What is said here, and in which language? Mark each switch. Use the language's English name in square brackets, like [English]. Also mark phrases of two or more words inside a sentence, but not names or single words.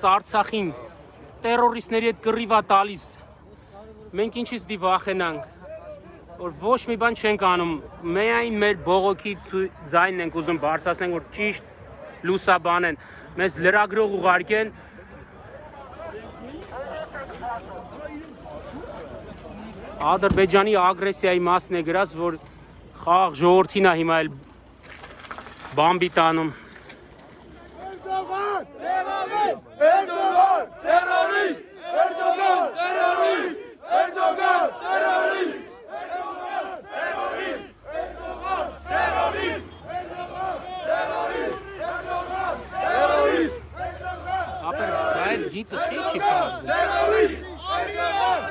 [Armenian] Արցախին տերորիստների հետ կռիվ է տալիս։ Մենք ինչից դի վախենանք, որ ոչ մի բան չենք անում, միայն մեր բողոքի ձայնն ենք ուզում բարձրացնենք, որ ճիշտ լուսաբանեն, մեզ լրագրող ուղարկեն։ Ադրբեջանի ագրեսիայի մասն է գրած, որ խաղաղ ժողովրդին է հիմա էլ բամբի տանում։ [Turkish] Erdoğan! Erdoğan! Terörist! Erdoğan! Terörist! Erdoğan! Terörist! Erdoğan! Terörist! Erdoğan! Terörist! Erdoğan! Terörist! Erdoğan! Terörist! [Armenian] Ապեր, այս գիծը քիչ է։ [Turkish] Terörist! Erdoğan!